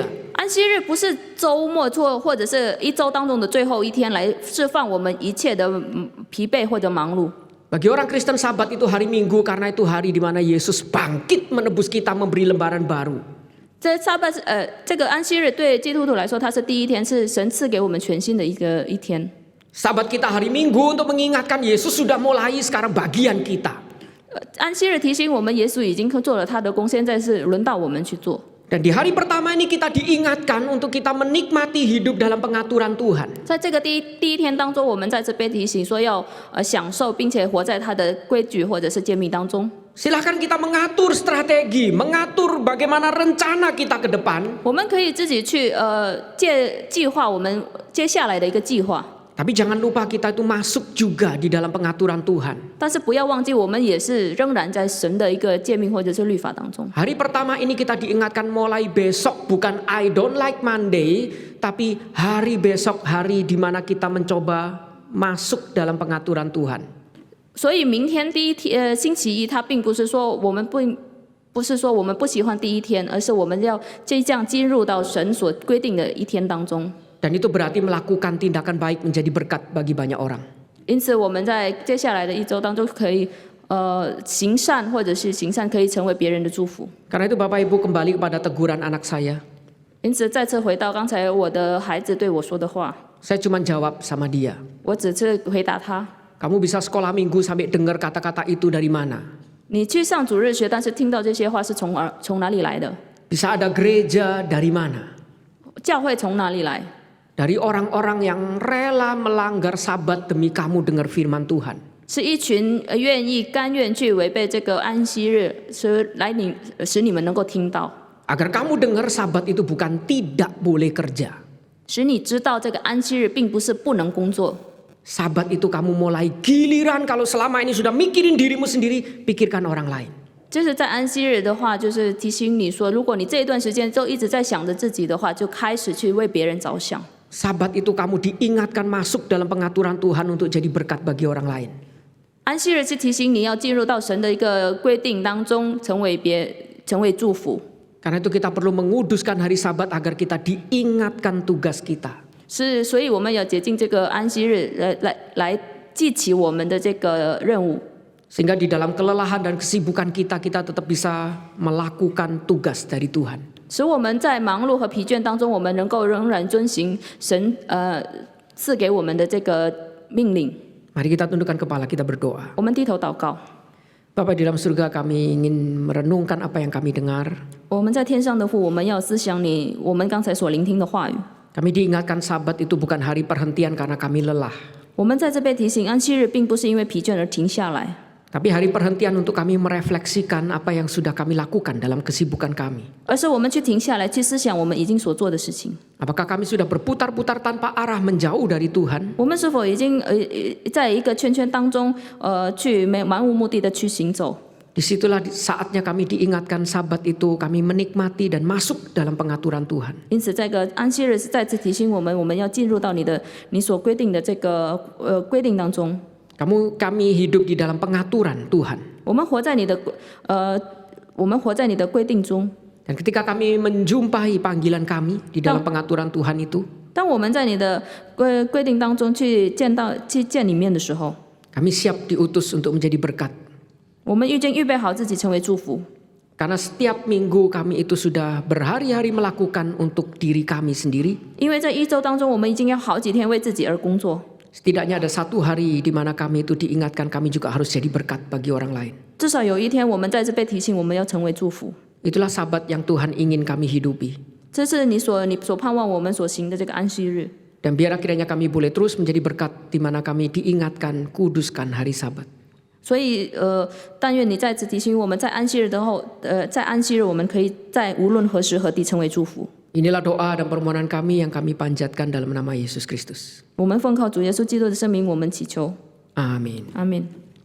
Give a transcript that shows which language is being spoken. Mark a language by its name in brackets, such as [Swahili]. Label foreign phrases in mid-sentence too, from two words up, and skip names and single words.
[Chinese] 安息日不是周末或者是一周当中的最后一天来释放我们一切的疲惫或者忙碌。 [Indonesian] Bagi orang Kristen Sabat itu hari Minggu karena itu hari di mana Yesus bangkit menebus kita memberi lembaran baru. [Chinese] 这个安息日对基督徒来说，它是第一天，是神赐给我们全新的一天。 [Indonesian] Sabat kita hari Minggu untuk mengingatkan Yesus sudah mulai, sekarang bagian kita. [Chinese] 安息日提醒我们，耶稣已经做了他的工，现在是轮到我们去做。 [Indonesian] Dan di hari pertama ini kita diingatkan untuk kita menikmati hidup dalam pengaturan Tuhan. [Chinese] 在这个第一天当中，我们再次被提醒说要享受，并且活在他的规矩或者是诫命当中。 [Indonesian] Silahkan kita mengatur strategi, mengatur bagaimana rencana kita ke depan. [Chinese] 我们可以自己去计划我们接下来的一个计划。 [Indonesian] Tapi jangan lupa kita itu masuk juga di dalam pengaturan Tuhan. [Chinese] 但是不要忘记，我们也是仍然在神的一个诫命或者是律法当中。 [Indonesian] Hari pertama ini kita diingatkan mulai besok bukan [English] I don't like Monday, [Indonesian] tapi hari besok hari di mana kita mencoba masuk dalam pengaturan Tuhan. [Chinese] 所以明天星期一，它并不是说我们不是说我们不喜欢第一天，而是我们要这样进入到神所规定的一天当中。 [Indonesian] Dan itu berarti melakukan tindakan baik menjadi berkat bagi banyak orang. [Chinese] 因此，我们在接下来的一周当中可以行善，或者是行善可以成为别人的祝福。 [Indonesian] Karena itu Bapak Ibu kembali kepada teguran anak saya. [Chinese] 因此，再次回到刚才我的孩子对我说的话， [Indonesian] Saya cuma jawab sama dia. [Chinese] 我只是回答他。 [Indonesian] Kamu bisa sekolah minggu sampai dengar kata-kata itu dari mana? [Chinese] 你去上主日学，但是听到这些话是从哪里来的？ [Indonesian] Bisa ada gereja dari mana? [Chinese] 教会从哪里来？ [Indonesian] Dari orang-orang yang rela melanggar Sabat demi kamu dengar firman Tuhan. [Chinese] 是一群甘愿去违背这个安息日，使你们能够听到， [Indonesian] Agar kamu dengar Sabat itu bukan tidak boleh kerja. [Chinese] 使你知道这个安息日并不是不能工作。 [Indonesian] Sabat itu kamu mulai giliran kalau selama ini sudah mikirin dirimu sendiri, pikirkan orang lain. [Chinese] 就是在安息日的话，就是提醒你说，如果你这一段时间都一直在想着自己的话，就开始去为别人着想。 [Indonesian] Sabat itu kamu diingatkan masuk dalam pengaturan Tuhan untuk jadi berkat bagi orang lain. [Chinese] 安息日是提醒你要进入到神的一个规定当中，成为祝福。 [Indonesian] Karena itu kita perlu menguduskan hari Sabat agar kita diingatkan tugas kita. [Chinese] 所以我们要洁净这个安息日，来记起我们的这个任务。 [Indonesian] Sehingga di dalam kelelahan dan kesibukan kita tetap bisa melakukan tugas dari Tuhan. [Chinese] 使我们在忙碌和疲倦当中，我们能够仍然遵行神赐给我们的这个命令。 [Indonesian] Mari kita tundukkan kepala, kita berdoa. [Chinese] 我们低头祷告。 [Indonesian] Bapa di dalam surga, kami ingin merenungkan apa yang kami dengar. [Chinese] 我们在天上的父，我们要思想我们刚才所聆听的话语。 [Indonesian] Kami diingatkan Sabat itu bukan hari perhentian karena kami lelah. [Chinese] 我们在这边提醒，安息日并不是因为疲倦而停下来， [Indonesian] Tapi hari perhentian untuk kami merefleksikan apa yang sudah kami lakukan dalam kesibukan kami. [Chinese] 而是我们去停下来，去思想我们已经所做的事情。 [Indonesian] Apakah kami sudah berputar-putar tanpa arah menjauh dari Tuhan? [Chinese] 我们是否已经在一个圈圈当中，去漫无目的的去行走？ [Indonesian] Disitulah saatnya kami diingatkan Sabat itu kami menikmati dan masuk dalam pengaturan Tuhan. [Chinese] 因此，这个安息日是再次提醒我们，我们要进入到你所规定的这个规定当中。 [Indonesian] Kami hidup di dalam pengaturan Tuhan. [Chinese] 我们活在你的规定中。 [Indonesian] Dan ketika kami menjumpai panggilan kami di dalam pengaturan Tuhan itu, [Chinese] 当我们在你的规定当中去见里面的时候， [Indonesian] kami siap diutus untuk menjadi berkat. [Chinese] 我们已经预备好自己成为祝福。 [Indonesian] Karena setiap minggu kami itu sudah berhari-hari melakukan untuk diri kami sendiri. [Chinese] 因为在一周当中，我们已经要好几天为自己而工作。 [Indonesian] Setidaknya ada satu hari di mana kami itu diingatkan kami juga harus jadi berkat bagi orang lain. [Chinese] 至少有一天，我们在这被提醒，我们要成为祝福。 [Indonesian] Itulah Sabat yang Tuhan ingin kami hidupi. [Chinese] 这是你所盼望我们所行的这个安息日。 [Indonesian] Dan biar akhirnya kami boleh terus menjadi berkat di mana kami diingatkan kuduskan hari Sabat. [Chinese] 所以但愿你再次提醒我们，在安息日在安息日，我们可以在无论何时何地成为祝福。 [Indonesian] Inilah doa dan permohonan kami yang kami panjatkan dalam nama Yesus Kristus. [Chinese] 我们奉靠主耶稣基督的圣名，我们祈求， [Indonesian] Amin. [Chinese] 阿门。